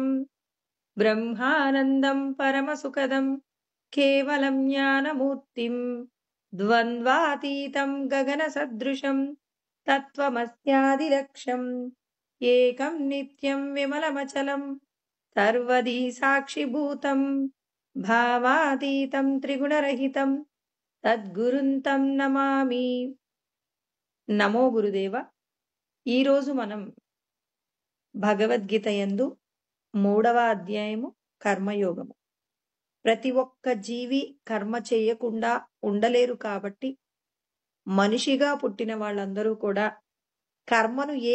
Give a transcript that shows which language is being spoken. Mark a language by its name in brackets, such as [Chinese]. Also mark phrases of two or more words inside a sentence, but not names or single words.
[Sanskrit] ब्रह्मानन्दं परमसुखदं केवलं ज्ञानमूर्तिं द्वन्द्वातीतं गगनसदृशं तत्त्वमस्यादिलक्ष्यम् एकं नित्यं विमलमचलं सर्वदी साक्षिभूतं भावातीतं त्रिगुणरहितं तद्गुरुंतं नमामि। [Telugu] నమో గురుదేవ। ఈరోజు మనం భగవద్గీత యందు 3వ అధ్యాయము కర్మయోగము। ప్రతి ఒక్క జీవి కర్మ చేయకుండా ఉండలేరు కాబట్టి మనిషిగా పుట్టిన వాళ్ళందరూ కూడా కర్మను ఏ